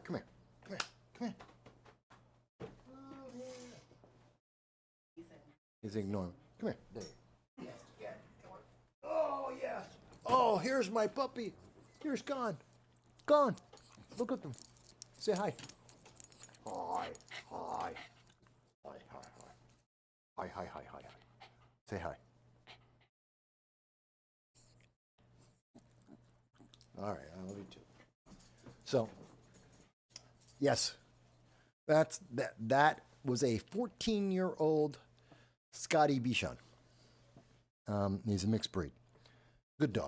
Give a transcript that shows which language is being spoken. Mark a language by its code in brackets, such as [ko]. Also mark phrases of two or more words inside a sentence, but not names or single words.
[en] Come here. Come here. Come here. Oh, yeah. He's ignoring me. Come here. There. Yes. Yeah. Oh, yes. Oh, here's my puppy. Here's Gone. Gone. Look at them. Say hi. Hi. Hi. Hi. Hi. Hi. Hi, hi, hi, hi, hi. Say hi. All right, I love you too. So, yes, that was a 14-year-old Scotty Bichon. He's a mixed breed. Good dog.